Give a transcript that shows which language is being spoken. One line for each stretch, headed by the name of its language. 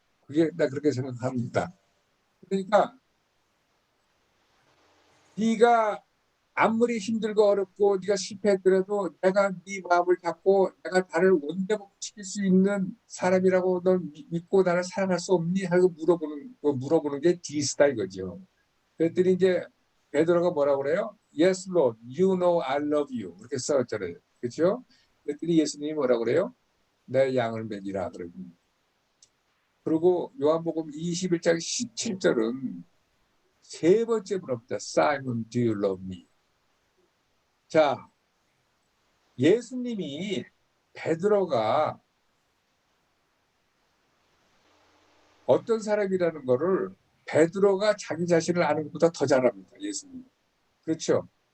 Korean: 그게 나 그렇게 생각합니다. 그러니까 네가 아무리 힘들고 어렵고 네가 실패했더라도 내가 네 마음을 잡고 내가 나를 원대복시킬 수 있는 사람이라고 넌 믿고 나를 사랑할 수 없니? 하고 물어보는 게 디스다 이거죠. 그랬더니 이제 베드로가 뭐라고 그래요?
English: Yes, Lord, you know I love you.
Korean: 그렇게 써있잖아요. 그렇죠? 그랬더니 예수님이 뭐라고 그래요? 내 양을 먹이라 그러고. 그리고 요한복음 21장 17절은 세 번째 물어봅니다.
English: Simon, do you love me?
Korean: 자, 예수님이 베드로가 어떤 사람이라는 거를 베드로가 자기 자신을 아는 것보다 더 잘 압니다. 예수님. 그렇죠?